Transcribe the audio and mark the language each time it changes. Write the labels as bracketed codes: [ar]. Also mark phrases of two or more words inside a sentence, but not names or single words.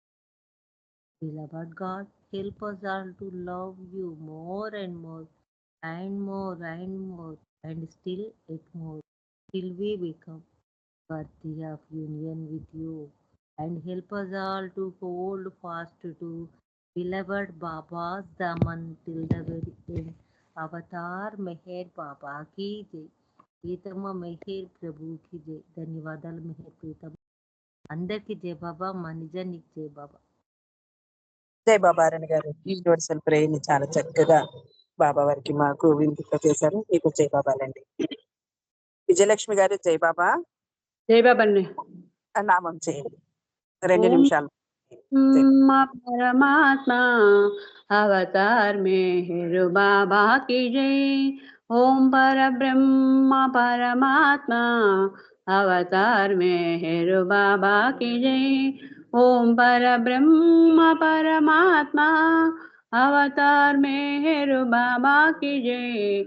[en] Beloved God, help us all to love you more and more, and more and more, and still yet more, till we become worthy of union with you. And help us all to hold fast to beloved Baba's Daman till the very end. [hi] Avatar Meher Baba की जय. [te] ప్రీతమ్మ మెహర్ ప్రభుకి జై. ధన్యవాదాలు మెహర్ ప్రీతమ్మ. అందరికి జై బాబా, మా నిజానికి జై బాబా. జై బాబారాణి గారు, [en] universal prayerని [te] చాలా చక్కగా బాబా వారికి మాకు వినిపింప చేశారు. మీకు జై బాబాలండి. విజయలక్ష్మి గారు జై బాబా. జై బాబా అండి. నామం చేయండి 2 నిమిషాలు. [hi] परमात्मा अवतार मेहर बाबा की जय। ओम पर ब्रह्मा परमात्मा अवतार मेहर बाबा की जय। ओम पर ब्रह्मा परमात्मा अवतार मेहर बाबा की जय।